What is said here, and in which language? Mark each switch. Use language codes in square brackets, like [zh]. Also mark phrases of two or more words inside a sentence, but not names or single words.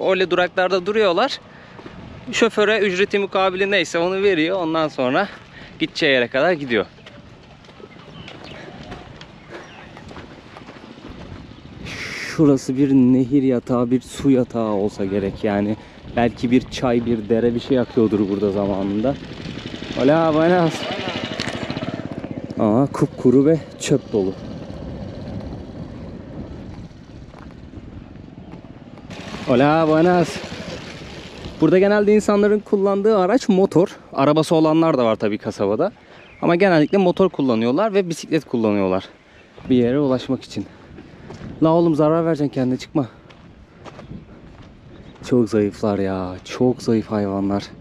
[tr] Öyle duraklarda duruyorlar. Şoföre ücreti mukabili neyse onu veriyor. Ondan sonra gideceği yere kadar gidiyor. Şurası bir nehir yatağı, bir su yatağı olsa gerek yani. Belki bir çay, bir dere bir şey akıyordur burada zamanında. [es] Hola, buenas. [tr] Aa, kupkuru ve çöp dolu. [es] Hola, buenas. [tr] Burada genelde insanların kullandığı araç motor. Arabası olanlar da var tabii kasabada. Ama genellikle motor kullanıyorlar ve bisiklet kullanıyorlar. Bir yere ulaşmak için. La oğlum zarar vereceksin kendine, çıkma. Çok zayıflar ya. Çok zayıf hayvanlar.